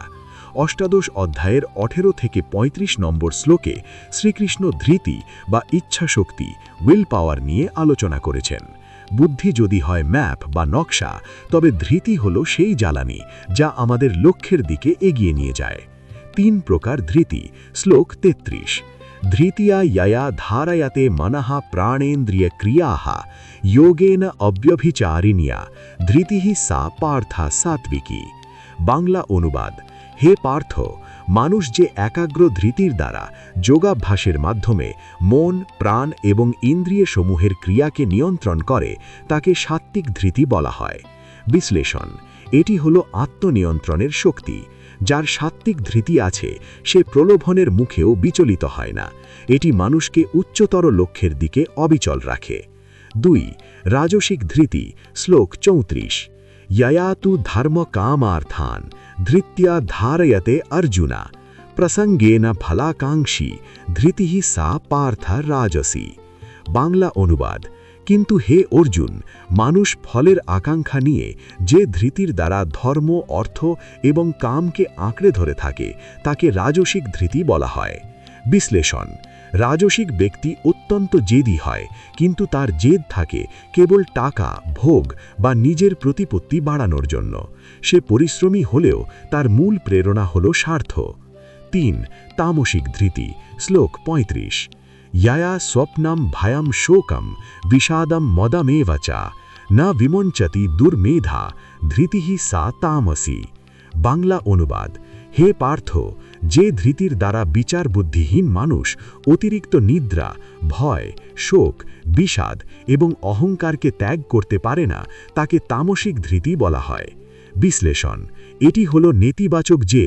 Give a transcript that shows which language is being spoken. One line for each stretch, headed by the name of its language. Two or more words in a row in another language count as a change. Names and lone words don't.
Bangla: অষ্টাদশ অধ্যায়ের 18 থেকে 35 নম্বর শ্লোকে শ্রীকৃষ্ণ ধৃতি বা ইচ্ছাশক্তি
English: will power
Bangla: নিয়ে আলোচনা করেছেন। বুদ্ধি যদি হয় ম্যাপ বা নকশা, তবে ধৃতি হল সেই জ্বালানি যা আমাদের লক্ষ্যের দিকে এগিয়ে নিয়ে যায়। 3 প্রকার ধৃতি। শ্লোক 33।
Sanskrit: ধৃতিয়া ইয়া ধারয়াতে মনঃ প্রাণেন্দ্রিয় ক্রিয়াঃ যোগেন অব্যভিচারিণীয়া ধৃতিহি সা পার্থা সাত্বিকী।
Bangla: বাংলা অনুবাদ। হে পার্থ, মানুষ যে একাগ্র ধৃতির দ্বারা যোগাভ্যাসের মাধ্যমে মন, প্রাণ এবং ইন্দ্রিয়সমূহের ক্রিয়াকে নিয়ন্ত্রণ করে, তাকে সাত্ত্বিক ধৃতি বলা হয়। বিশ্লেষণ। এটি হল আত্মনিয়ন্ত্রণের শক্তি। যার সাত্ত্বিক ধৃতি আছে, সে প্রলোভনের মুখেও বিচলিত হয় না। এটি মানুষকে উচ্চতর লক্ষ্যের দিকে অবিচল রাখে। 2. রাজসিক ধৃতি। শ্লোক 34।
Sanskrit: ययातु धर्म कामार्थान धृत्या धारयते अर्जुना प्रसंगेन फलाकांक्षी धृतिः सा पार्थ राजसी।
Bangla: বাংলা অনুবাদ। কিন্তু হে অর্জুন, মানুষ ফলের আকাঙ্ক্ষা নিয়ে যে ধৃতির দ্বারা ধর্ম, অর্থ এবং কামকে আঁকড়ে ধরে থাকে, তাকে রাজসিক ধৃতি বলা হয়। বিশ্লেষণ। রাজসিক ব্যক্তি অত্যন্ত জেদি হয়, কিন্তু তার জেদ থাকে কেবল টাকা, ভোগ বা নিজের প্রতিপত্তি বাড়ানোর জন্য। সে পরিশ্রমী হলেও তার মূল প্রেরণা হল স্বার্থ। 3. তামসিক ধৃতি। শ্লোক 35।
Sanskrit: ইয়া স্বপ্নম ভয়ম শোকম বিষাদম মদমেব চ ন বিমঞ্চতি দুর্মেধা ধৃতিহি সা তামসী।
Bangla: বাংলা অনুবাদ। হে পার্থ, যে ধৃতির দ্বারা বিচার বুদ্ধিহীন মানুষ অতিরিক্ত নিদ্রা, ভয়, শোক, বিষাদ এবং অহংকারকে ত্যাগ করতে পারে না, তাকে তামসিক ধৃতি বলা হয়। বিশ্লেষণ। এটি হল নেতিবাচক জেদ।